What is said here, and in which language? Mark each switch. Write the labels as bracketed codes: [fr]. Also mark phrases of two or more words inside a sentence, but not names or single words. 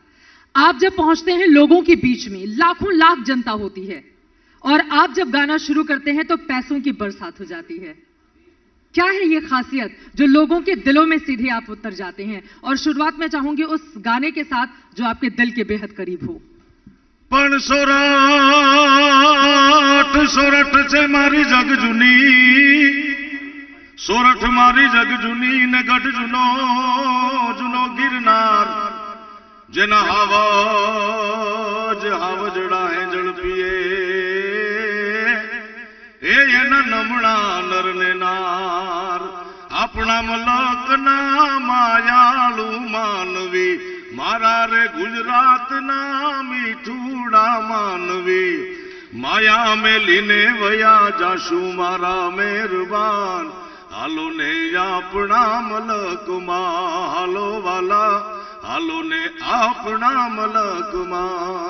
[hi] आप जब पहुंचते हैं लोगों के बीच में, लाखों लाख जनता होती है, और आप जब गाना शुरू करते हैं तो पैसों की बरसात हो जाती है। क्या है ये खासियत जो लोगों के दिलों में सीधे आप उतर जाते हैं? और शुरुआत में चाहूंगी उस गाने के साथ जो आपके दिल के बेहद करीब हो। [gu] પણ સોરઠ સે મારી જગ જુની, સોરઠ મારી જગ જુની ને ગઢ જુનો જુનો ગિરનાર, જના હાવજડા હે જલ પિએ યે ન નમણા નર ને નાર, અપના મલક ના માયાળુ માનવી, મારા રે ગુજરાત ના મીઠુડા માનવી, માયા માં લીને વયા જાશું મારા મેહરબાન, હાલો ને અપના મલક માં, હાલો વાલા હાલો ને અપના મલક માં।